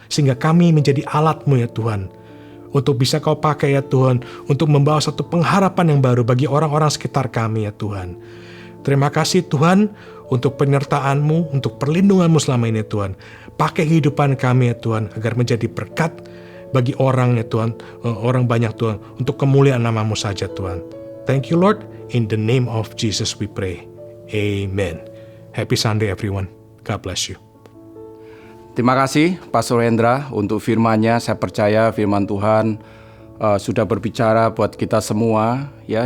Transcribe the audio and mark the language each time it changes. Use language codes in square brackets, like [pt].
[id] Sehingga kami menjadi alat-Mu ya Tuhan, untuk bisa Kau pakai ya Tuhan, untuk membawa satu pengharapan yang baru bagi orang-orang sekitar kami ya Tuhan. Terima kasih Tuhan untuk penyertaan-Mu, untuk perlindungan-Mu selama ini Tuhan. Pakai kehidupan kami ya Tuhan, agar menjadi berkat bagi orang ya Tuhan, orang banyak Tuhan, untuk kemuliaan nama-Mu saja Tuhan. [en] Thank you Lord, in the name of Jesus we pray. Amen. Happy Sunday everyone. God bless you. [id] Terima kasih Pastor Hendra untuk firman-Nya. Saya percaya firman Tuhan sudah berbicara buat kita semua ya.